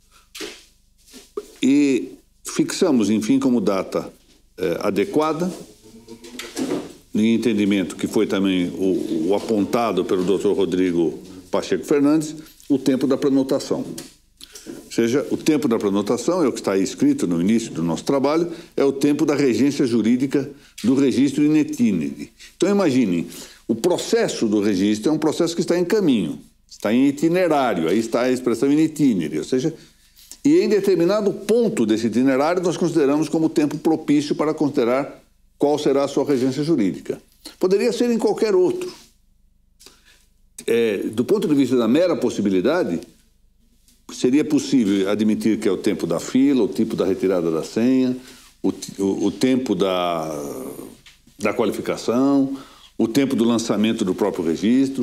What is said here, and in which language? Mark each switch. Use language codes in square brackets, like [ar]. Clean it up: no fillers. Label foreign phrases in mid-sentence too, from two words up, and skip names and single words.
[pt] E fixamos, enfim, como data adequada, em entendimento que foi também o apontado pelo Dr. Rodrigo Pacheco Fernandes, o tempo da prenotação. Ou seja, o tempo da prenotação, é o que está aí escrito no início do nosso trabalho, é o tempo da regência jurídica do registro [la] in itinere. [pt] Então, imaginem, o processo do registro é um processo que está em caminho, está em itinerário, aí está a expressão [la] in itinere, [pt] ou seja, e em determinado ponto desse itinerário nós consideramos como tempo propício para considerar qual será a sua regência jurídica. Poderia ser em qualquer outro. Do ponto de vista da mera possibilidade, seria possível admitir que é o tempo da fila, o tempo da retirada da senha, o tempo da qualificação, o tempo do lançamento do próprio registro.